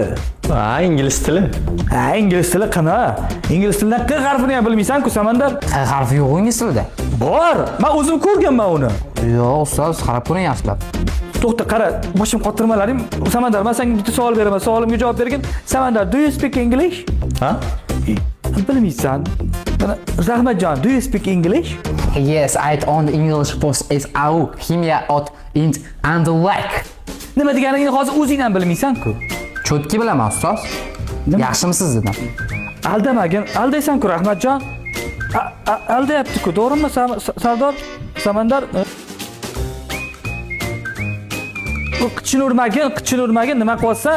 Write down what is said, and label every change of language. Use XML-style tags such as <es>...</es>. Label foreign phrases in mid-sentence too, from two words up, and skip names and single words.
<uz>Ingliz tili. Ingliz tili qana? Ingliz tilidan q harfini ham bilmaysan-ku, Samandar. Harfi yo'q ingliz tilida. Bor. Men o'zim ko'rganman uni. Yo'q, ustoz, qarab ko'ring yaxshilab. To'xta, qara, boshim qotirmalaring. Samandar, men senga bitta savol beraman. Savolimga javob bergin. Samandar,</uz> <en>do you speak English?</en> <uz>Ha? Bilmaysan. Rahmatjon,</uz> <en>do you speak English? Yes, I on the English post is out. Kimya ot int and the like.</en> <uz>Nima deganingni hozir o'zing ham bilmaysan-ku. Cho'tki bilaman ustoz. Yaxshimisiz dedim. Aldamagin, aldaysan-ku Rahmatjon. Aldayapti-ku, to'g'rimi Sardor? Samandar qichini urmagin, nima qilyapsan?</uz>